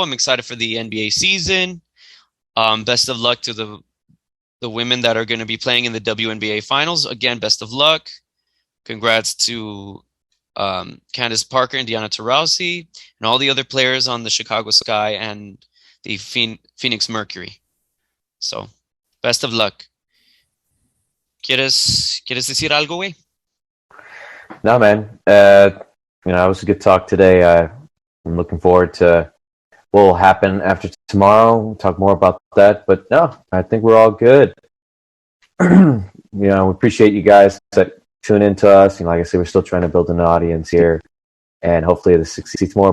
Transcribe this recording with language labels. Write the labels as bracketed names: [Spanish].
[English] I'm excited for the NBA season. Best of luck to the women that are going to be playing in the WNBA finals. Again, best of luck. Congrats to Candace Parker and Diana Taurasi and all the other players on the Chicago Sky and the Phoenix Mercury. So, best of luck. [Spanish] ¿Quieres decir algo, güey? [English] No, man. It was a good talk today. I'm looking forward to what will happen after tomorrow. We'll talk more about that. But no, I think we're all good. We appreciate you guys that tune into us. Like I said, we're still trying to build an audience here, and hopefully this succeeds more.